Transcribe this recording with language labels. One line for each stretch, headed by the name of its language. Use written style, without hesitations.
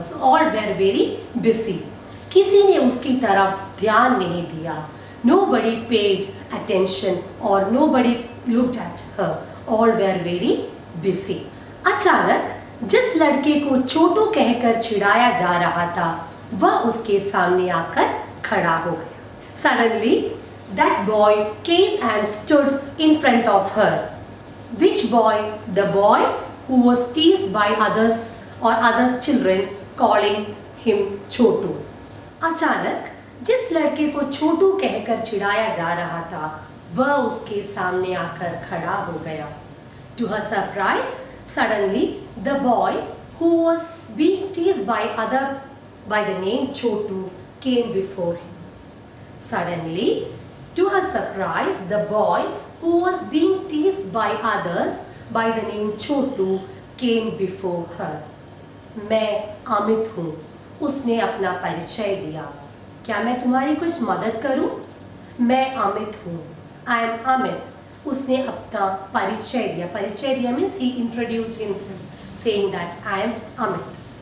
English: So all were very busy.
Hindi: किसी ने उसकी तरफ ध्यान नहीं दिया।
English: Nobody paid attention or nobody looked at her. All were very busy.
Hindi: अचानक जिस लड़के को छोटू कहकर चिढ़ाया जा रहा था, वह उसके सामने आकर खड़ा हो गया।
English: Suddenly, that boy came and stood in front of her. Which boy? The boy who was teased by others or others children calling him Chhotu.
Hindi: अचानक जिस लड़के को छोटू कहकर चिढ़ाया जा रहा था, वह उसके सामने आकर खड़ा हो गया।
English: To her surprise, suddenly the boy who was being teased by the name Chotu came before him. Suddenly, to her surprise, the boy who was being teased by others by the name Chotu came before her.
Hindi: मैं अमित हूँ, उसने अपना परिचय दिया। क्या मैं तुम्हारी कुछ मदद करूँ? मैं अमित हूँ।
English: I am Amit.
Hindi: उसने अपना परिचय दिया. परिचय दिया
English: Means he introduced himself saying that I am Amit.